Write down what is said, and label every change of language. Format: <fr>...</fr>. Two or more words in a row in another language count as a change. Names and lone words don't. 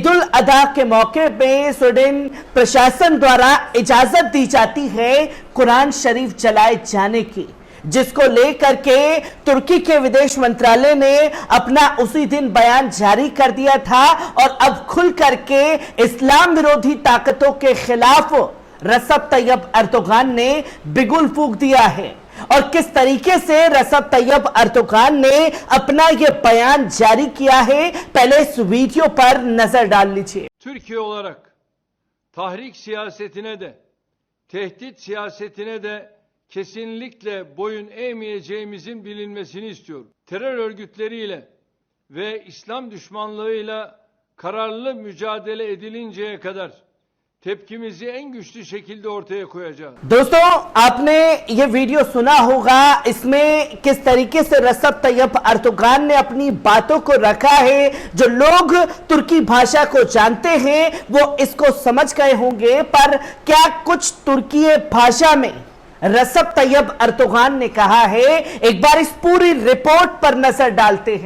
<hi>उल अदा के मौके पे स्वीडन प्रशासन द्वारा इजाजत दी जाती है कुरान शरीफ जलाए जाने की, जिसको लेकर के तुर्की के विदेश मंत्रालय ने अपना उसी दिन बयान जारी कर दिया था और अब खुल करके इस्लाम विरोधी ताकतों के खिलाफ रसेप तैयब अर्दोगान ने बिगुल फूंक दिया है। और किस तरीके से रसेप तैयब अर्दोगान ने अपना यह बयान जारी किया है, पहले इस वीडियो पर नजर डाल लीजिए।</hi> <tr>Türkiye olarak tahrik siyasetine de, tehdit siyasetine de kesinlikle boyun eğmeyeceğimizin bilinmesini istiyorum. Terör örgütleriyle ve İslam düşmanlığıyla kararlı mücadele edilinceye kadar tepkimizi en güçlü şekilde ortaya koyacağız।</tr> <hi>दोस्तों, आपने ये वीडियो सुना होगा, इसमें किस तरीके से रसेप तैयब अर्दोगान ने अपनी बातों को रखा है। जो लोग तुर्की भाषा को जानते हैं वो इसको समझ गए होंगे, पर क्या कुछ तुर्की भाषा में रसेप तैयब अर्दोगान ने कहा है, एक बार इस पूरी रिपोर्ट पर नजर डालते हैं।</hi>